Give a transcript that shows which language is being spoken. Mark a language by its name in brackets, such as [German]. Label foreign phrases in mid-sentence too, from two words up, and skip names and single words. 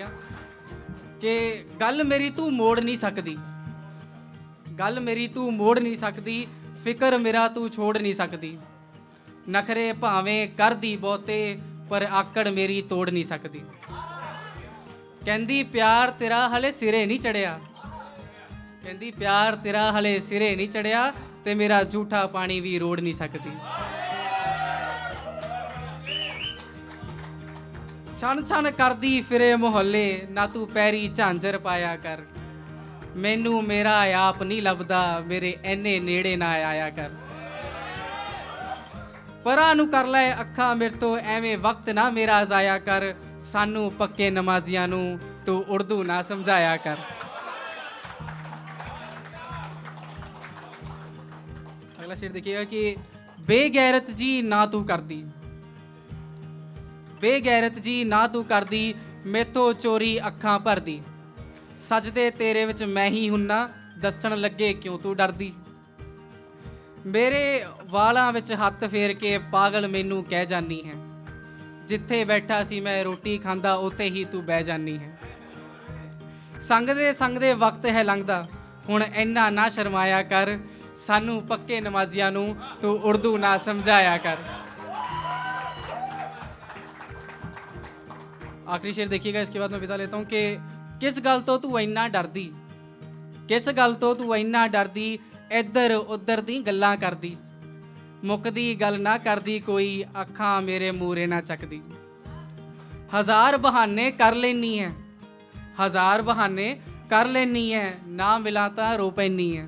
[Punjabi] ਕਿ ਗੱਲ ਮੇਰੀ ਤੂੰ ਮੋੜ ਨਹੀਂ ਸਕਦੀ, ਗੱਲ ਮੇਰੀ ਤੂੰ ਮੋੜ ਨਹੀਂ ਸਕਦੀ, ਫ਼ਿਕਰ ਮੇਰਾ ਤੂੰ ਛੋੜ ਨਹੀਂ ਸਕਦੀ, ਨਖ਼ਰੇ ਭਾਵੇਂ ਕਰ ਦੀ ਬਹੁਤੇ ਪਰ ਆਕੜ ਮੇਰੀ ਤੋੜ ਨਹੀਂ ਸਕਦੀ, ਕਹਿੰਦੀ ਪਿਆਰ ਤੇਰਾ ਹਲੇ ਸਿਰੇ ਨਹੀਂ ਚੜ੍ਹਿਆ, ਕਹਿੰਦੀ ਪਿਆਰ ਤੇਰਾ ਹਲੇ ਸਿਰੇ ਨਹੀਂ ਚੜ੍ਹਿਆ, ਤੇ ਮੇਰਾ ਝੂਠਾ ਪਾਣੀ ਭੀ ਰੋੜ੍ਹ ਨਹੀਂ ਸਕਦੀ। ਛਣ ਛਣ ਕਰਦੀ ਫਿਰੇ ਮੁਹੱਲੇ, ਨਾ ਤੂੰ ਪੈਰੀ ਝਾਂਜਰ ਪਾਇਆ ਕਰ। ਮੈਨੂੰ ਮੇਰਾ ਆਪ ਨਹੀਂ ਲੱਭਦਾ, ਮੇਰੇ ਐਨੇ ਨੇੜੇ ਨਾ ਆਇਆ ਕਰ। ਪਰਾਂ ਨੂੰ ਕਰ ਲੈ ਅੱਖਾਂ ਮੇਰੇ ਤੋਂ, ਐਵੇਂ ਵਕਤ ਨਾ ਮੇਰਾ ਜ਼ਾਇਆ ਕਰ। ਸਾਨੂੰ ਪੱਕੇ ਨਮਾਜ਼ੀਆਂ ਨੂੰ ਤੂੰ ਉਰਦੂ ਨਾ ਸਮਝਾਇਆ ਕਰ। [Hindi] अगला शेर देखिएगा [Punjabi] ਕਿ ਬੇਗ਼ੈਰਤ ਜੀ ਨਾ ਤੂੰ ਕਰ ਦੀ, ਬੇਗ਼ੈਰਤ ਜੀ ਨਾ ਤੂੰ ਕਰ ਦੀ, ਮੈਥੋਂ ਚੋਰੀ ਅੱਖਾਂ ਭਰ ਦੀ। ਸਜਦੇ ਤੇਰੇ ਵਿੱਚ ਮੈਂ ਹੀ ਹੁੰਨਾ, ਦੱਸਣ ਲੱਗੇ ਕਿਉਂ ਤੂੰ ਡਰਦੀ। ਮੇਰੇ ਵਾਲਾਂ ਵਿੱਚ ਹੱਥ ਫੇਰ ਕੇ ਪਾਗਲ ਮੈਨੂੰ ਕਹਿ ਜਾਨੀ ਹੈ, ਜਿੱਥੇ ਬੈਠਾ ਸੀ ਮੈਂ ਰੋਟੀ ਖਾਂਦਾ ਉੱਥੇ ਹੀ ਤੂੰ ਬਹਿ ਜਾਨੀ ਹੈ। ਸੰਗਦੇ ਸੰਗਦੇ ਵਕਤ ਹੈ ਲੰਘਦਾ, ਹੁਣ ਇੰਨਾ ਨਾ ਸ਼ਰਮਾਇਆ ਕਰ। ਸਾਨੂੰ ਪੱਕੇ ਨਮਾਜ਼ੀਆਂ ਨੂੰ ਤੂੰ ਉਰਦੂ ਨਾ ਸਮਝਾਇਆ ਕਰ। [Hindi] आखिरी शेर देखिएगा, इसके बाद मैं विदा लेता हूँ [Punjabi] ਕਿ ਕਿਸ ਗੱਲ ਤੋਂ ਤੂੰ ਇੰਨਾ ਡਰਦੀ, ਕਿਸ ਗੱਲ ਤੋਂ ਤੂੰ ਇੰਨਾ ਡਰਦੀ, ਇਧਰ ਉਧਰ ਦੀ ਗੱਲਾਂ ਕਰਦੀ। ਮੁੱਕਦੀ ਗੱਲ ਨਾ ਕਰਦੀ ਕੋਈ, ਅੱਖਾਂ ਮੇਰੇ ਮੂਹਰੇ ਨਾ ਚੁੱਕਦੀ। ਹਜ਼ਾਰ ਬਹਾਨੇ ਕਰ ਲੈਨੀ ਹੈ, ਹਜ਼ਾਰ ਬਹਾਨੇ ਕਰ ਲੈਨੀ ਹੈ, ਨਾ ਮਿਲਾਂ ਤਾਂ ਰੋ ਪੈਨੀ ਹੈ।